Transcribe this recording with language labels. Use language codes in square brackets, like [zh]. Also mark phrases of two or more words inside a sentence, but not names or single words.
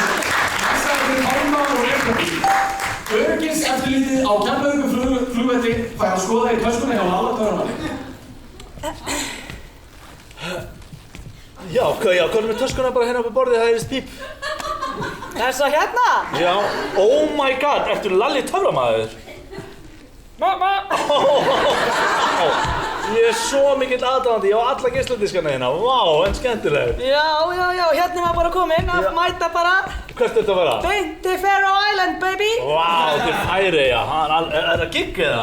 [is] Næsta er Pálma og Rebekku. Öryggiseftirlitið á Keflavíkurflugvelli fær að skoða í töskunni hjá Lalla-Töframanni. Já, hvað er með töskuna bara hérna upp á borðið, það heyrist píp. Þessa hérna? Já, [en] oh my god, [is] ertu Lalli töframaður? Mamma! Ég er svo mikill aðdáandi, ég á alla geisladiskana hérna, vá, en skemmtileg. Já, hérna var bara komin að mæta bara. Hvert er þetta að vera? Beint til Faroe Island, baby! Vá, þetta er Færeyja, er það gigg eða?